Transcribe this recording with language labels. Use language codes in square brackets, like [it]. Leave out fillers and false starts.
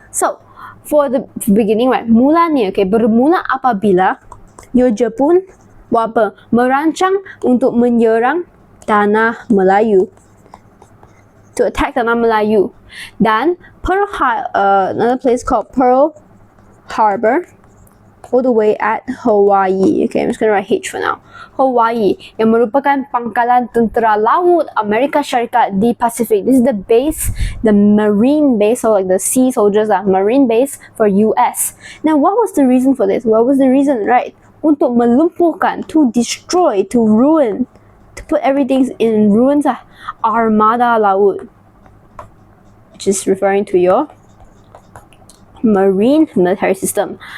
[en] So for the beginning, right, [ms] mulanya, okay, bermula apabila Jepun buat apa? Merancang untuk menyerang tanah Melayu. [en] To attack tanah Melayu. [ms] Dan [en] another place called Pearl Harbor, all the way at Hawaii. Okay, I'm just gonna write H for now. [ms] Hawaii, yang merupakan pangkalan tentera laut Amerika Syarikat di Pasifik. [en] This is the base, the marine base, or like the sea soldiers marine base for US. Now, what was the reason for this? What was the reason, right? [ms] Untuk melumpuhkan, [en] to destroy, to ruin, to put everything in ruins, [ms] armada laut, [en] which is referring to your marine military system.